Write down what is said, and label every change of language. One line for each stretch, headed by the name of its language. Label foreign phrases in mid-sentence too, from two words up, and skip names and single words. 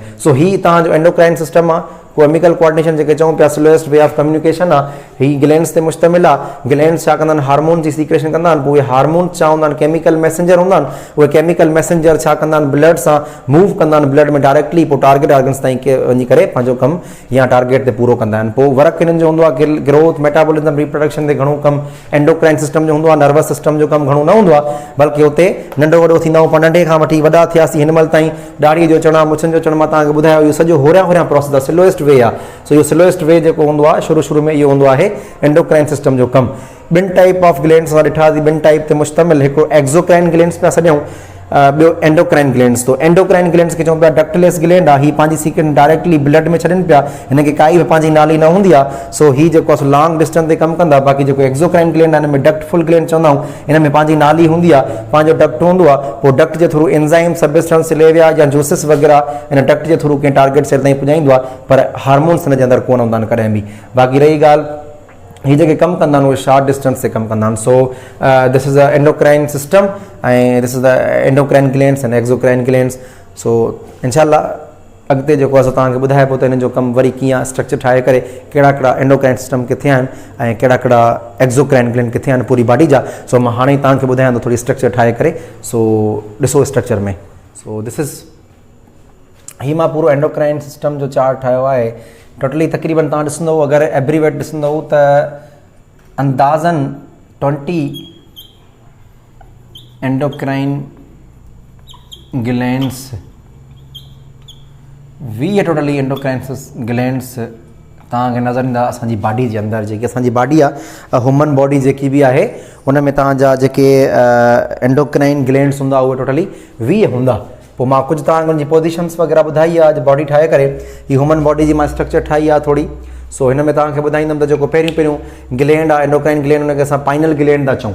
Sindhi: सो ही तव्हांजो
English: endocrine system
Sindhi: आहे,
English: chemical coordination
Sindhi: जेके चऊं पिया,
English: slowest way of communication
Sindhi: आहे, ही ग्लैंड्स ते मुश्तमिल आहे। ग्लैंड्स छा कंदा आहिनि, हार्मोन जी सीक्रेशन कंदा आहिनि, पोइ उहे हार्मोन्स छा हूंदा आहिनि,
English: chemical messenger
Sindhi: हूंदा आहिनि, उहे
English: chemical messenger
Sindhi: छा कंदा आहिनि, ब्लड सां मूव कंदा आहिनि, ब्लड में डायरेक्टली, पोइ
English: target organs
Sindhi: ताईं वञी करे पंहिंजो कमु या टारगेट ते पूरो कंदा आहिनि। पोइ वर्क हिननि जो हूंदो आहे
English: growth, metabolism, reproduction
Sindhi: ते घणो कमु
English: endocrine system
Sindhi: जो हूंदो आहे,
English: nervous system
Sindhi: जो कमु घणो न हूंदो आहे, बल्कि हुते नंढो वॾो थींदा आहियूं, नंढे खां वठी वॾा थियासीं, हिन महिल ताईं दाढ़ीअ जो चढ़णु, मुछनि जो चढ़णु, मां तव्हांखे ॿुधायो इहो सॼो होरियां होरियां प्रोसेस आहे,
English: slowest way
Sindhi: आहे। सो इहो
English: slowest way
Sindhi: जेको हूंदो आहे शुरू में इहो हूंदो आहे
English: endocrine system
Sindhi: जो कमु। ॿिनि
English: type of glands
Sindhi: असां ॾिठासीं, ॿिनि टाइप ते मुश्तमिल, हिकिड़ो
English: exocrine glands
Sindhi: पिया सॼूं, ॿियो
English: endocrine glands.
Sindhi: तो
English: endocrine glands
Sindhi: खे चऊं पिया
English: ductless gland
Sindhi: आहे, ही पंहिंजी सीक्रेट डायरेक्टली ब्लड में छॾनि पिया, हिनखे काई बि पंहिंजी नाली न हूंदी आहे। सो ही जेको आहे
English: long distance
Sindhi: ते कमु कंदा। बाक़ी जेको
English: exocrine gland
Sindhi: आहे हिन में
English: duct full gland
Sindhi: चवंदा आहियूं, हिन में पंहिंजी नाली हूंदी आहे, पंहिंजो डक्ट हूंदो आहे, पोइ डक्ट जे थ्रू
English: enzyme, substance, saliva
Sindhi: या जूसिस वग़ैरह हिन डक्ट जे थ्रू कंहिं
English: target cell
Sindhi: ताईं पुॼाईंदो आहे, पर हार्मोन्स हिन जे अंदरि कोन हूंदा आहिनि कॾहिं बि। बाक़ी रही ॻाल्हि ही जेके कमु कंदा आहिनि उहे
English: short distance
Sindhi: ते कमु कंदा आहिनि।
English: so this is a endocrine system ऐं this is the endocrine glands and exocrine glands.
Sindhi: सो इंशाल्लाह अॻिते जेको असां तव्हांखे ॿुधाए पियो त हिन जो कमु वरी कीअं स्ट्रक्चर ठाहे करे कहिड़ा कहिड़ा
English: endocrine system
Sindhi: किथे आहिनि ऐं कहिड़ा कहिड़ा
English: exocrine gland
Sindhi: किथे आहिनि पूरी बॉडी जा। सो मां हाणे तव्हांखे ॿुधायां थो थोरी स्ट्रक्चर ठाहे करे। सो ॾिसो स्ट्रक्चर में,
English: so this is
Sindhi: ही मां पूरो
English: endocrine system
Sindhi: जो चार्ट ठाहियो आहे। टोटली तक़रीबन तव्हां ॾिसंदव अगरि एब्रीवेट ॾिसंदव त अंदाज़न 20
English: endocrine glands
Sindhi: 20
English: totally endocrine glands
Sindhi: तव्हांखे नज़र ईंदा असांजी बॉडी जे अंदरि। जेकी असांजी बॉडी आहे
English: human body
Sindhi: जेकी बि आहे उन में तव्हांजा जेके
English: endocrine glands
Sindhi: हूंदा उहे टोटली 20 हूंदा। पोइ मां कुझु तव्हांखे उनजी पोज़ीशन्स वग़ैरह ॿुधाई आहे अॼु बॉडी ठाहे करे। ही
English: human body
Sindhi: जी मां स्ट्रक्चर ठाही आहे थोरी। सो हिन में तव्हांखे ॿुधाईंदुमि त जेको पहिरियों ग्लैंड आहे
English: endocrine gland
Sindhi: हुनखे असां
English: pineal gland
Sindhi: था चऊं।